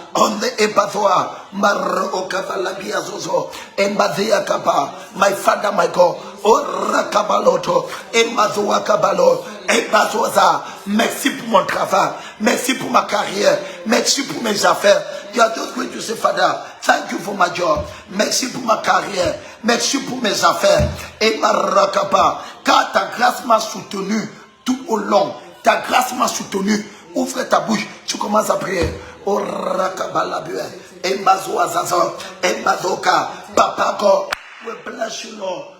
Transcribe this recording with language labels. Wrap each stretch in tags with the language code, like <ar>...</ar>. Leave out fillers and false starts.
<en>On the Ebazoa. Marokavalabiazozo. Embadhiakaba. My Father, my God. Oh, Rakabaloto. Emazoakabalo. Ebazoza.</en> <fr>Merci pour mon travail. Merci pour ma carrière. Merci pour mes affaires.</fr> <en>You are just going to say, Father, thank you for my job.</en> <fr>Merci pour ma carrière. Merci pour mes affaires. Et ma rakapa. Car ta grâce m'a soutenu tout au long. Ta grâce m'a soutenu. Ouvre ta bouche. Tu commences à prier. Oh rakabalabue. Et mazoazazo. Et mazoka.</fr> <en>Papa God. We bless you, Lord.</en>